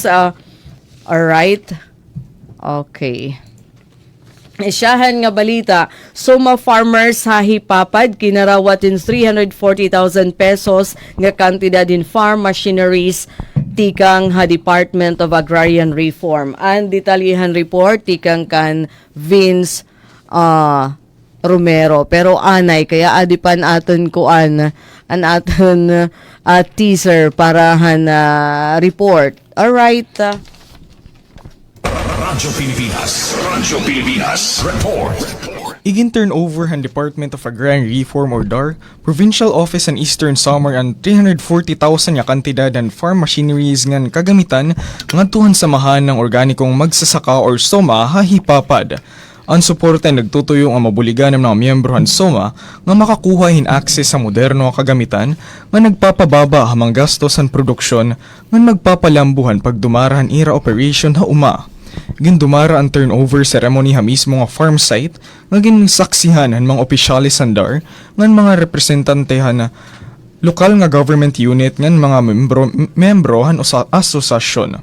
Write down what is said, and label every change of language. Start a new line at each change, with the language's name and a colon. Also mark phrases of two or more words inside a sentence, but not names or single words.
English: Alright. Okay.
Waray: Isyahan nga balita, Suma farmers hahipapad kinarawatin 340,000 pesos nga kantidad in
English: farm machineries
Waray: tikang Department of Agrarian Reform. Ang detalyihan report tikang kan Vince Romero. Pero anay, kaya adipan aton kuan an aton teaser para report.
English: Alright.
Waray: Radyo Pilipinas Report. Igin turnover ang Department of Agrarian Reform or DAR, Provincial Office and Eastern Samar ang 340,000 nga kantidad ng
English: farm machineries
Waray: ngan kagamitan ngadtuhan samahan ng organikong magsasaka or SOMA hahipapad. Ang suporta nagtutuyo ang mabuligan ng mga miyembro ng SOMA nga makakuha hin access sa moderno nga kagamitan nga nagpapababa hamang gastos ang produksyon nga magpapalambuhan pagdumarahan ira operation ha uma. Gindumara ang
English: turnover ceremony
Waray: ha mismo nga farm site nga ginsaksihan han mga opisyalis sandar ngan mga representante na lokal nga
English: government unit
Waray: ngan mga membro han asosasyon.